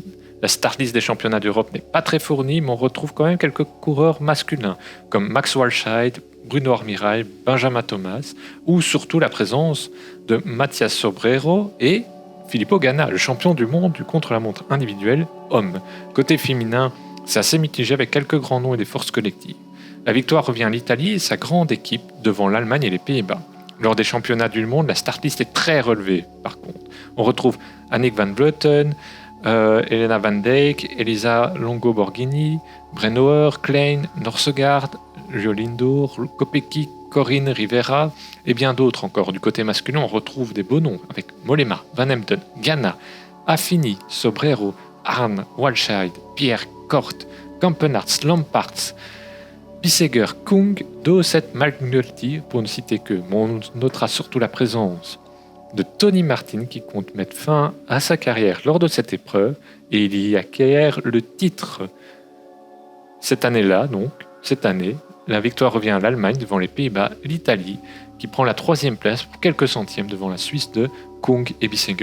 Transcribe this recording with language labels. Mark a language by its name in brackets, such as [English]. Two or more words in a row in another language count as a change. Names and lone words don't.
[French] La [English] start list [French] des championnats d'Europe n'est pas très fournie, mais on retrouve quand même quelques coureurs masculins comme Max Walscheid, Bruno Armirail, Benjamin Thomas, ou surtout la présence de Mathias Sobrero et Filippo Ganna, le champion du monde du contre-la-montre individuel homme. Côté féminin, c'est assez mitigé avec quelques grands noms et des forces collectives. La victoire revient à l'Italie et sa grande équipe devant l'Allemagne et les Pays-Bas. Lors des championnats du monde, la [English] start list [French] est très relevée par contre. On retrouve Annick van Vleuten, Elena van Dijk, Elisa Longo-Borghini, Brennauer, Klein, Norsegaard, Jolindo, Kopecky, Corinne Rivera et bien d'autres encore. Du côté masculin, on retrouve des beaux noms avec Mollema, Van Emden, Ganna, Affini, Sobrero, Arne, Walscheid, Pierre, Kort, Campenarts, Lamparts, Bissegger, Kung, Dosset, Malgnolti, pour ne citer que. Mais on notera surtout la présence de Tony Martin qui compte mettre fin à sa carrière lors de cette épreuve et il y acquiert le titre. Cette année, la victoire revient à l'Allemagne devant les Pays-Bas et l'Italie qui prend la 3e place pour quelques centièmes devant la Suisse de Kung et Bissegger.